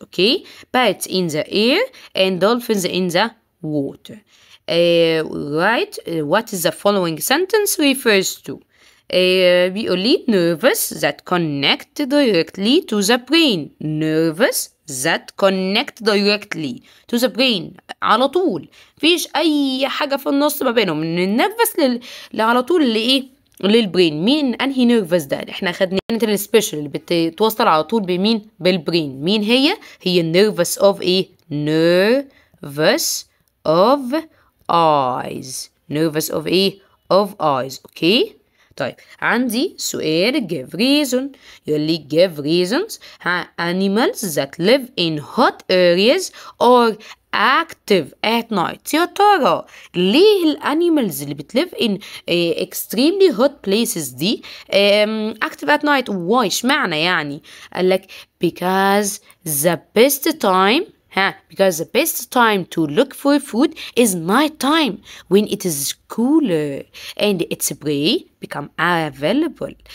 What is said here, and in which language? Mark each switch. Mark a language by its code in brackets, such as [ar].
[en] okay, bats in the air and dolphins in the water. Right, what is the following sentence refers to? [ar] بيقول لي [en] nervous that connect directly to the brain. nervous that connect directly to the brain، [ar] على طول مفيش اي حاجة في النص ما بينهم، من النيرفس على طول للبرين. مين انهي نيرفس ده؟ احنا خدنا السبيشال اللي بتتوصل على طول بمين؟ بالبرين. مين هي النيرفس اوف [en] nervous of eyes. nervous of of eyes. [ar] اوكي، طيب عندي سؤال [en] give reason. [ar] يقول لي [en] give reasons. animals that live in hot areas are active at night. [ar] يا ترى ليه الانيمالز اللي بتlive in extremely hot places دي active at night؟ why اشمعنى يعني؟ قال لك [en] because the best time because the best time to look for food is night time when it is cooler and its prey become available.